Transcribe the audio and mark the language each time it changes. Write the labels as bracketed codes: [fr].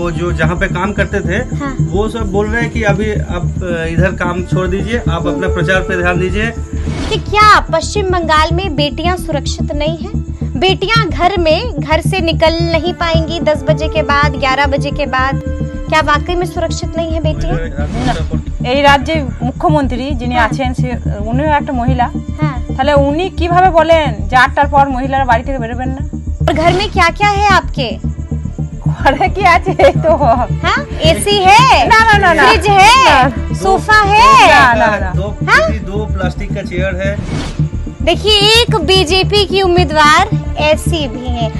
[hi] वो जो जहाँ पे काम करते थे वो सब बोल रहे हैं कि अभी आप इधर काम छोड़ दीजिए, आप अपना प्रचार पे ध्यान दीजिए। कि क्या पश्चिम बंगाल में बेटियां सुरक्षित नहीं हैं? बेटियां घर से निकल नहीं पाएंगी 10 बजे के बाद, 11 बजे के बाद। क्या वाकई में सुरक्षित नहीं है बेटियां? [bn] এই রাজ্যে মুখ্যমন্ত্রী যিনি আছেন সে উনিও একটা মহিলা, তাহলে উনি কিভাবে বলেন যে 8টার পর মহিলারা বাড়ি থেকে বেরোবেন না? [hi] और घर में क्या क्या है आपके? [bn] ঘরে কি আছে? তো [hi] हाँ, एसी है, না না না না, फ्रिज है, सोफा है, না ना ना, दो प्लास्टिक का चेयर है। देखिए एक बीजेपी की उम्मीदवार ऐसी भी है।